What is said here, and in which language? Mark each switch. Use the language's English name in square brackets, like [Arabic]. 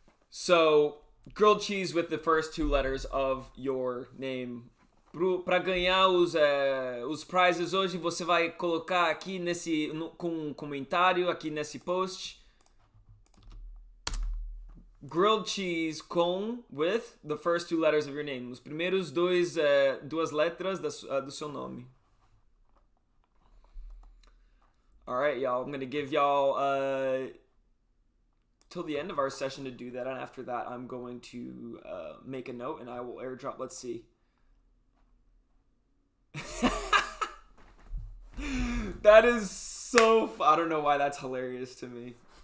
[English] So, grilled cheese with the first two letters of your name. [Portuguese] Para ganhar os prizes hoje, você vai colocar aqui com um comentário aqui nesse post. [English] Grilled cheese with the first two letters of your name. [Portuguese] Os primeiros duas letras do seu nome. [English] All right, y'all. I'm gonna give y'all till the end of our session to do that, and after that, I'm going to make a note and I will airdrop. Let's see. That is so. I don't know why that's hilarious to me.